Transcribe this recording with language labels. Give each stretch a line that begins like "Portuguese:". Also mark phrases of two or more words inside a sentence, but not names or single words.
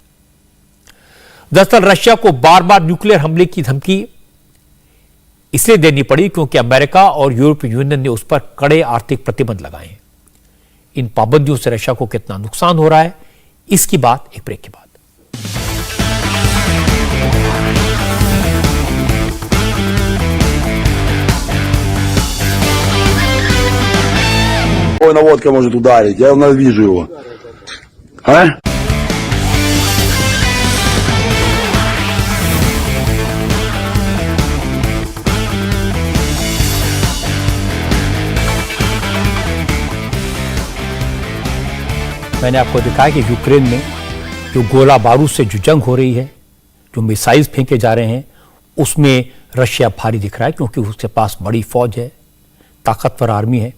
Hindi: दरअसल रशिया को बार बार न्यूक्लियर हमले की धमकी इसलिए देनी पड़ी क्योंकि अमेरिका और यूरोपीय यूनियन ने उस पर कड़े आर्थिक प्रतिबंध लगाए हैं। इन पाबंदियों से रशिया को कितना नुकसान हो रहा है, इसकी बात एक ब्रेक के बाद।
Russian: Какой наводка может ударить? Я вижу его. А?
Hindi: मैंने आपको दिखाया कि यूक्रेन में जो गोला बारूद से जो जंग हो रही है, जो मिसाइल्स फेंके जा रहे हैं, उसमें रशिया भारी दिख रहा है क्योंकि उसके पास बड़ी फौज है, ताकतवर आर्मी है।